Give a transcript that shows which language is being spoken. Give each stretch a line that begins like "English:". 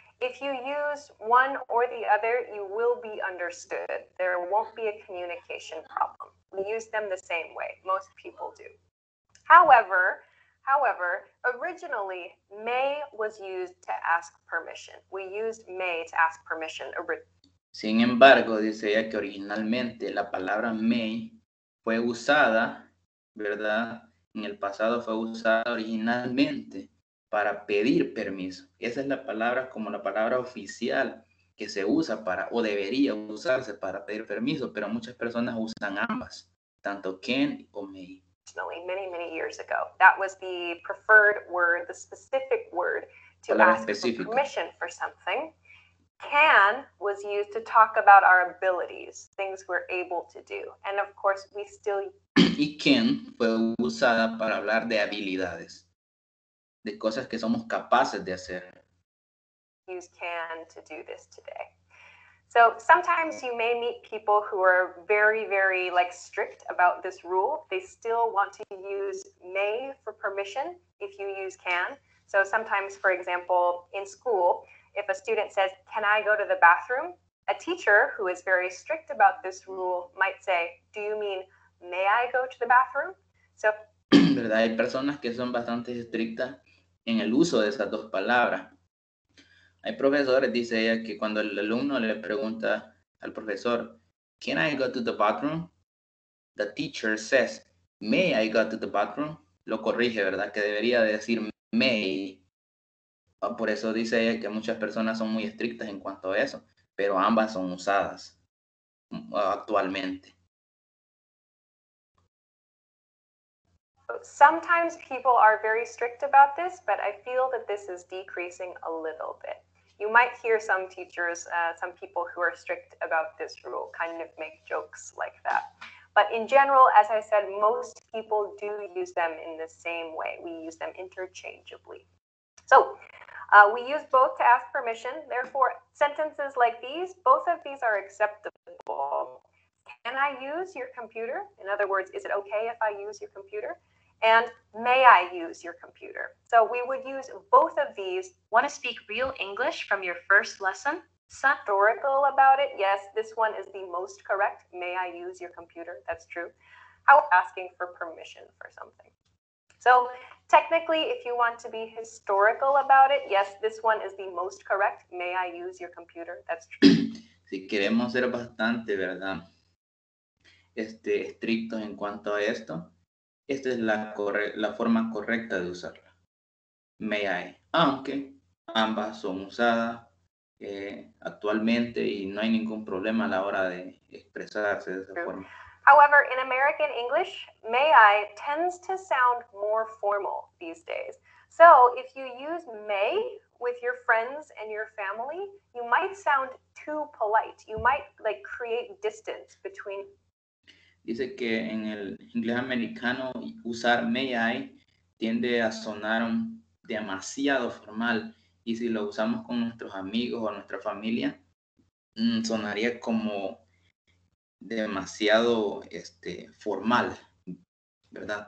English: If you use one or the other, you will be understood. There won't be a communication problem. We use them the same way. Most people do. However, originally, may was used to ask permission. We used may to ask permission.
Spanish: Sin embargo, dice ella que originalmente la palabra may fue usada, ¿verdad? En el pasado fue usada originalmente para pedir permiso. Esa es la palabra como la palabra oficial que se usa para, o debería usarse para pedir permiso, pero muchas personas usan ambas, tanto can o may.
English: Many, many years ago. That was the preferred word, the specific word to
Spanish: Palabra
English: ask for
Spanish: específica.
English: permission for something. Can was used to talk about our abilities, things we're able to do. And of course, we still
Spanish: Y can fue usada para hablar de habilidades, de cosas que somos capaces de hacer.
English: use can to do this today. So sometimes you may meet people who are very, very like strict about this rule. They still want to use may for permission if you use can. So sometimes, for example, in school, if a student says, "Can I go to the bathroom?" a teacher who is very strict about this rule might say, "Do you mean, may I go to the bathroom?" So,
Spanish: ¿Verdad? Hay personas que son bastante estrictas en el uso de esas dos palabras. Hay profesores, dice ella, que cuando el alumno le pregunta al profesor,
English: "Can I go to the bathroom?" The teacher says, "May I go to the bathroom?"
Spanish: Lo corrige, ¿verdad? Que debería decir may. Por eso dice ella que muchas personas son muy estrictas en cuanto a eso, pero ambas son usadas actualmente.
English: sometimes people are very strict about this, but I feel that this is decreasing a little bit. You might hear some teachers, some people who are strict about this rule kind of make jokes like that. But in general, as I said, most people do use them in the same way. We use them interchangeably. So we use both to ask permission. Therefore, sentences like these, both of these are acceptable. Can I use your computer? In other words, is it okay if I use your computer? And may I use your computer? So we would use both of these. Want to speak real English from your first lesson? Historical about it, yes, this one is the most correct. May I use your computer? That's true. How asking for permission for something. So technically, if you want to be historical about it, yes, this one is the most correct. May I use your computer? That's true.
Spanish: Si queremos ser bastante, ¿verdad? Estrictos en cuanto a esto, esta es la forma correcta de usarla. May I. Aunque ambas son usadas actualmente y no hay ningún problema a la hora de expresarse de esa forma.
English: However, in American English, may I tends to sound more formal these days. So if you use may with your friends and your family, you might sound too polite. You might like create distance between.
Spanish: Dice que en el inglés americano usar may I tiende a sonar demasiado formal y si lo usamos con nuestros amigos o nuestra familia, sonaría como demasiado formal, ¿verdad?